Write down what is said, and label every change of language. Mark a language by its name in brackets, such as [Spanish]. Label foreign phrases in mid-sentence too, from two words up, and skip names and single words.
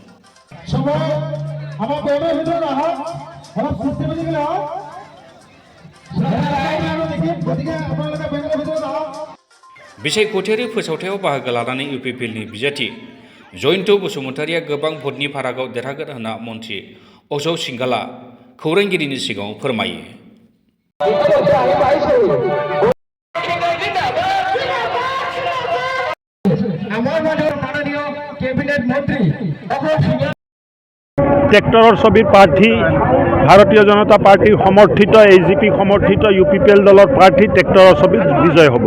[Bodo] बिसायख'थियारि फोसावथायाव बाहागो लानानै इउपिपिएलनि बिजाथि जयन्त बसुमतारीया गोबां भटनि फारागआव देरहागोन होनना मन्थ्रि अशोक सिंघालआ खौरांगिरिनि सिगाङाव फोरमायो। [Assamese] ট্ৰেক্টৰৰ ছবিৰ প্ৰাৰ্থী ভাৰতীয় জনতা পাৰ্টিৰ সমৰ্থিত এজিপি সমৰ্থিত ইউপিপিএল দলৰ প্ৰাৰ্থী ট্ৰেক্টৰৰ ছবিত বিজয় হ'ব।